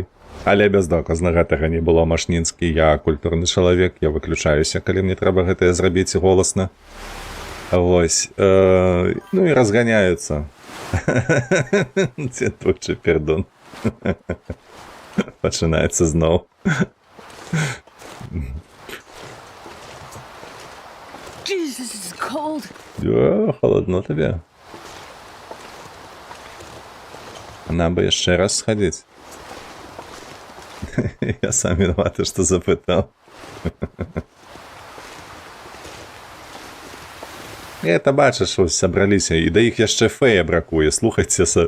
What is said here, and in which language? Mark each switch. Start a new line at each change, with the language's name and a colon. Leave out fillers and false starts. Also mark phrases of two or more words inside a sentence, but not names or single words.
Belarusian: Але бездоказна гэтага не было. Машнінскі, я культурны чалавек, я выключаюся, калі мне трэба гэтае зрабіць голасна. Вось. Ну і разганяюцца. Дзе твой пердон? Пачынаецца зноў.
English: Jesus, this is cold.
Belarusian: Холодно табе. Нам бы яшчэ раз схадзіць. Я сам вінаваты, што запытаў. Это бачыш, ось сабраліся, і да іх яшчэ Фэя бракуе, слухайце.